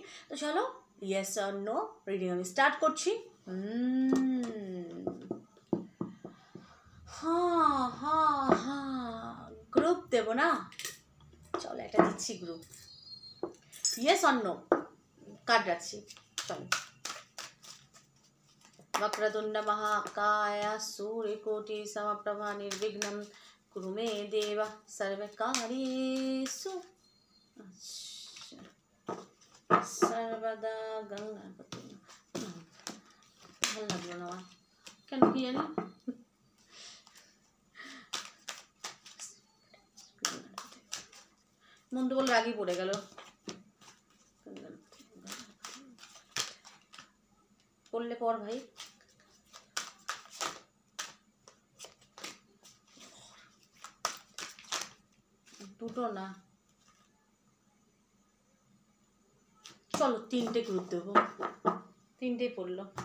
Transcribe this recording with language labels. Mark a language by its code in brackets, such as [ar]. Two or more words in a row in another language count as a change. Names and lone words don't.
[bn] তো চলো [en] yes or no reading [bn] আমি স্টার্ট করছি। হ্যাঁ হ্যাঁ হ্যাঁ, গ্রুপ দেবো না, চলো একটা দিচ্ছি গ্রুপ। [en] yes or no card [bn] রাখছি, চলো। [sa] वक्रतुंड महाकाय सूर्यकोटि समप्रभा निर्विघ्नं कुरु मे देव सर्वकार्येषु सर्वदा गंगापति। [bn] ভালো লাগলো না কেন কি জানি, মন তো বলে রাগই পড়ে গেল। পড়লে পর ভাই, দুটো না চলো তিনটে গ্রুপ দেবো, তিনটেই পড়লো।